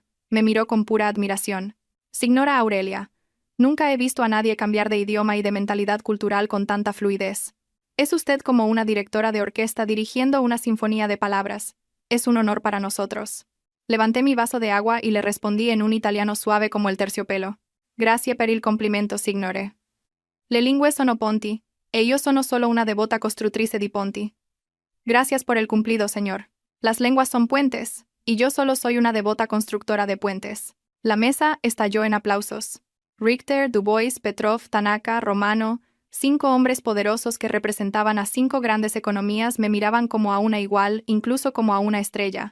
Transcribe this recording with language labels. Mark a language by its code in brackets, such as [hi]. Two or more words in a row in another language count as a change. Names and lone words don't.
[es] Me miró con pura admiración. Signora Aurelia, nunca he visto a nadie cambiar de idioma y de mentalidad cultural con tanta fluidez. Es usted como una directora de orquesta dirigiendo una sinfonía de palabras. Es un honor para nosotros. Levanté mi vaso de agua y le respondí en un italiano suave como el terciopelo. [it] Grazie per il complimento, signore. Le lingue sono ponti, e io sono solo una devota costruttrice di ponti. [es] Gracias por el cumplido, señor. Las lenguas son puentes, y yo solo soy una devota constructora de puentes. La mesa estalló en aplausos. Richter, Dubois, Petrov, Tanaka, Romano, 5 hombres poderosos que representaban a 5 grandes economías me miraban como a una igual, incluso como a una estrella.